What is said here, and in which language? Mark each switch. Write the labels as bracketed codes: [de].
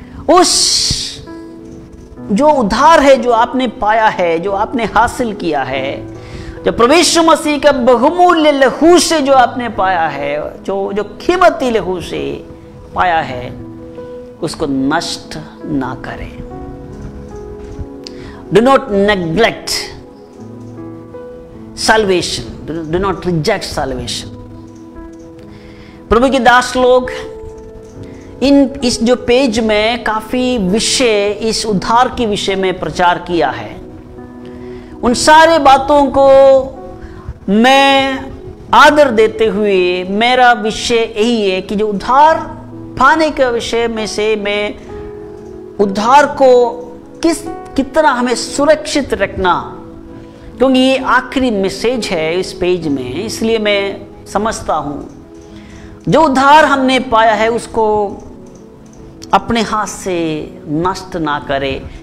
[hi] उस जो उद्धार है जो आपने पाया है, जो आपने हासिल किया है, जो प्रभु यीशु मसीह का बहुमूल्य लहू से जो आपने पाया है, जो कीमती लहू से पाया है, उसको नष्ट ना करें। [en] Do not neglect salvation, do not reject salvation। [hi] प्रभु के दास लोग इस जो पेज में काफी विषय इस उद्धार के विषय में प्रचार किया है। उन सारे बातों को मैं आदर देते हुए मेरा विषय यही है कि जो उद्धार पाने के विषय में से मैं उद्धार को कितना हमें सुरक्षित रखना, क्योंकि ये आखिरी मैसेज है इस पेज में, इसलिए मैं समझता हूं जो उद्धार हमने पाया है उसको अपने हाथ से नष्ट ना करें।